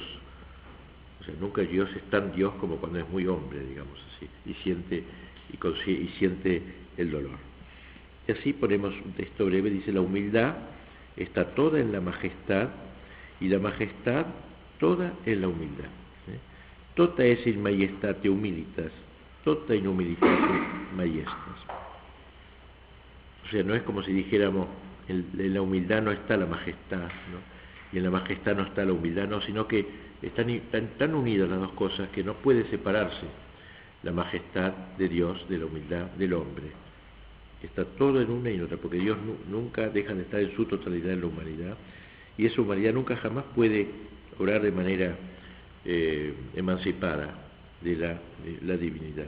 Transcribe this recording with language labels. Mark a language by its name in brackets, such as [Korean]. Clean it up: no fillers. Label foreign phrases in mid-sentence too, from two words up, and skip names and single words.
[Spanish] O sea, nunca Dios es tan Dios como cuando es muy hombre, digamos así, y siente el dolor. Y así ponemos un texto breve, dice: la humildad está toda en la majestad, y la majestad toda en la humildad. [Latin] Tota es in majestate humilitas, tota in humilitate majestas. [Spanish] O sea, no es como si dijéramos, en la humildad no está la majestad, ¿no? Y en la majestad no está la humildad, no, sino que están tan unidas las dos cosas que no puede separarse la majestad de Dios de la humildad del hombre. Está todo en una y en otra, porque Dios nunca deja de estar en su totalidad en la humanidad, y esa humanidad nunca jamás puede obrar de manera emancipada de la divinidad.